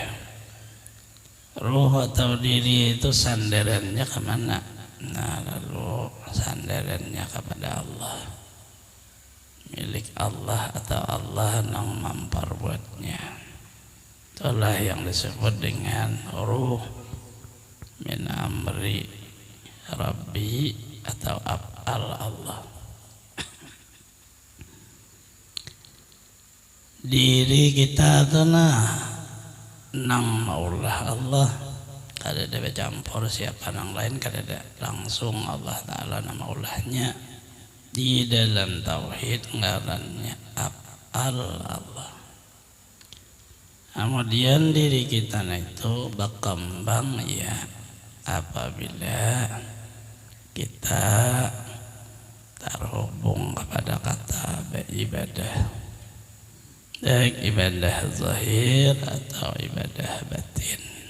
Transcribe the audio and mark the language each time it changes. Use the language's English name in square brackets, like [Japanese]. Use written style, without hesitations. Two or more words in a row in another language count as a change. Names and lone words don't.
[Indonesian] Ruh atau diri itu sandarannya kemana? Nah, lalu sandarannya kepada Allah, milik Allah atau Allah yang memperbuatnya. Itulah yang disebut dengan [Arabic] روح من أمر ربي [Indonesian] atau [Arabic] أفعال الله. [Banjar] Diri kita itu nang maulah Allah, kada ada bercampur siapa nang lain, kada ada langsung Allah Ta'ala nama maulahnya. Di dalam tauhid ngarannya [Arabic] أفعال الله. [Indonesian] Kemudian diri kita itu berkembang ya apabila kita terhubung kepada kata ibadah, baik ibadah zahir atau ibadah batin.